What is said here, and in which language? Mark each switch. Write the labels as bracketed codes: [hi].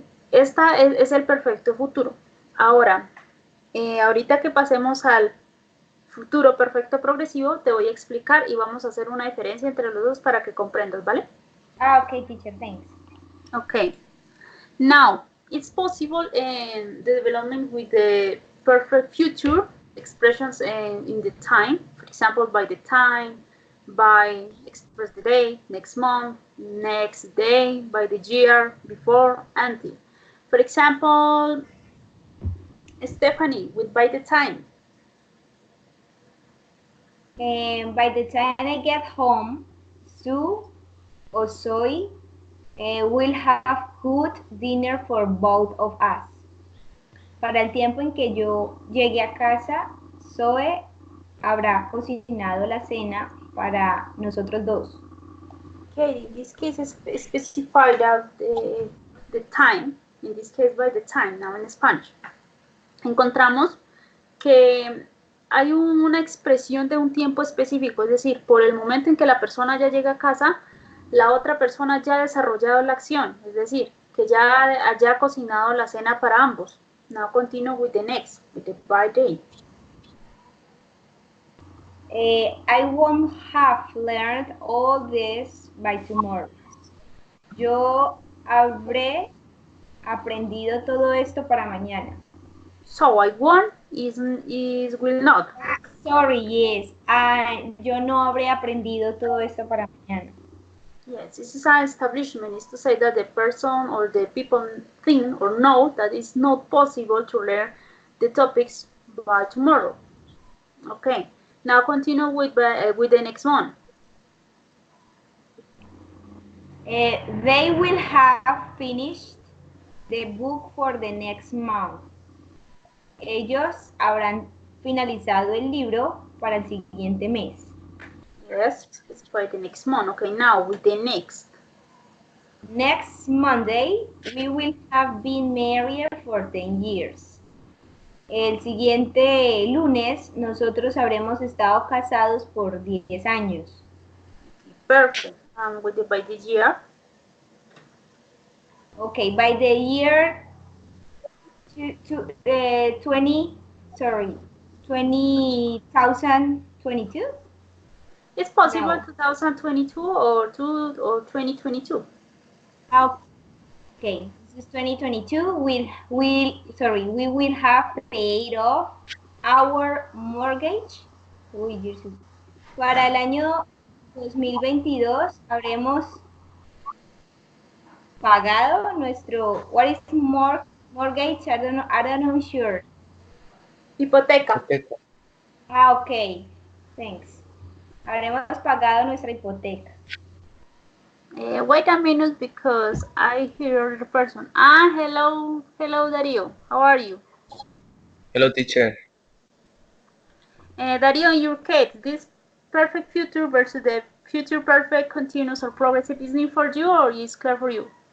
[es] Esta es el perfecto futuro. Ahora, ahorita que pasemos al futuro perfecto progresivo, te voy a explicar y vamos a hacer una diferencia entre los dos para que comprendas, ¿vale? [en] Okay, teacher, thanks. Okay. Now, it's possible in the development with the perfect future expressions in the time, for example, by the time, by express the day, next month, next day, by the year, before, until. For example, Stephanie with by the time. By the time I get home, Sue or Zoe We'll have cooked dinner for both of us. [es] Para el tiempo en que yo llegue a casa, Zoe habrá cocinado la cena para nosotros dos. [en] Okay, in this case is specified out the time, in this case by the time, now in Spanish. [es] Encontramos que hay una expresión de un tiempo específico, es decir, por el momento en que la persona ya llega a casa, la otra persona ya ha desarrollado la acción, es decir, que ya haya cocinado la cena para ambos. [en] Now continue with the next, with the by day. I won't have learned all this by tomorrow. [es] Yo habré aprendido todo esto para mañana. [en] So I won't is will not. Sorry, yes. [es] Yo no habré aprendido todo esto para mañana. [en] Yes, this is an establishment, is to say that the person or the people think or know that it's not possible to learn the topics by tomorrow. Okay, now continue with the next one. They will have finished the book for the next month. [es] Ellos habrán finalizado el libro para el siguiente mes. [en] Yes, it's by the next month. Okay, now with the next. Next Monday, we will have been married for 10 years. [es] El siguiente lunes, nosotros habremos estado casados por 10 años. [en] Perfect. With the by the year. Okay, by the year 2022? It's possible No. 2022 or 2022. Okay, this is 2022. We will have paid off our mortgage. [es] Para el año 2022 habremos pagado nuestro, [en] what is mortgage? I don't know, sure. [es] Hipoteca. [en] Ok, thanks. [es] Habremos pagado nuestra hipoteca. [en] Wait a minute because I hear the person. Hello Dario. How are you? Hello, teacher. Dario, in your case, this perfect future versus the future perfect continuous or progressive is new for you or is clear for you?